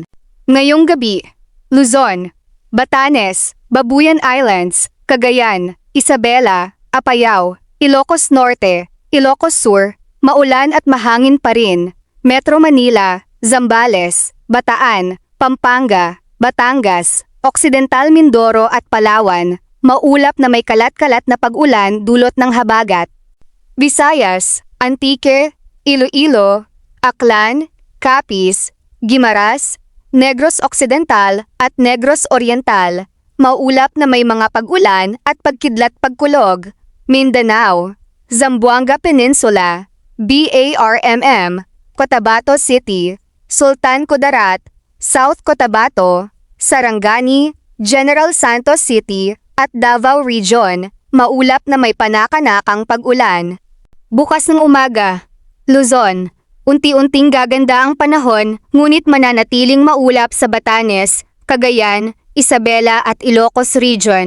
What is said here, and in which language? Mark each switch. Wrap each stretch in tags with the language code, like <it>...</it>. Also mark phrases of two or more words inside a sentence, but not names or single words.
<tl>Ngayong gabi, Luzon, Batanes, Babuyan Islands, Cagayan, Isabela, Apayao, Ilocos Norte, Ilocos Sur, maulan at mahangin pa rin. Metro Manila, Zambales, Bataan, Pampanga, Batangas, Occidental Mindoro at Palawan, maulap na may kalat-kalat na pag-ulan dulot ng habagat. Visayas, Antique, Iloilo, Aklan, Capiz, Guimaras, Negros Occidental at Negros Oriental, maulap na may mga pag-ulan at pagkidlat-pagkulog. Mindanao, Zamboanga Peninsula, BARMM, Cotabato City, Sultan Kudarat, South Cotabato, Sarangani, General Santos City at Davao Region, maulap na may panakanakang pag-ulan. Bukas ng umaga, Luzon, unti-unting gaganda ang panahon ngunit mananatiling maulap sa Batanes, Cagayan, Isabela at Ilocos Region.</tl>